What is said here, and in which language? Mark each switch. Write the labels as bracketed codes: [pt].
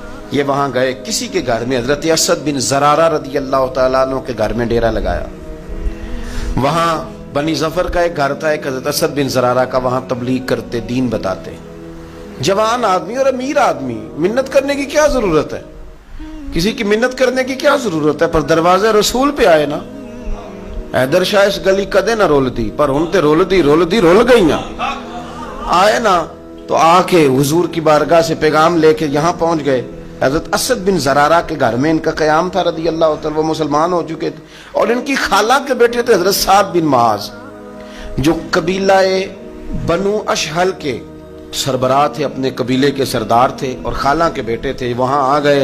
[ur] یہ وہاں گئے، کسی کے گھر میں، حضرت اسد بن زرارہ رضی اللہ تعالیٰ عنہ کے گھر میں ڈیرا لگایا. وہاں بنی ظفر کا ایک گھر تھا، ایک حضرت اسد بن زرارہ کا، وہاں تبلیغ کرتے، دین بتاتے. جوان آدمی اور امیر آدمی، منت کرنے کی کیا ضرورت ہے؟ کسی کی منت کرنے کی کیا ضرورت ہے؟ پر دروازے رسول پہ آئے نا. [pa] حیدر شاہ اس گلی کدے نہ رول دی، پر ہن تے رول گئی نا. [ur] آئے نا تو آ کے حضور کی بارگاہ سے پیغام لے کے یہاں پہنچ گئے. حضرت اسد بن زرارہ کے گھر میں ان کا قیام تھا رضی اللہ تعالی، وہ مسلمان ہو چکے تھے. اور ان کی خالہ کے بیٹے تھے حضرت سعد بن معاذ، جو قبیلہ بنو اشہل کے سربراہ تھے، اپنے قبیلے کے سردار تھے اور خالہ کے بیٹے تھے. وہاں آ گئے.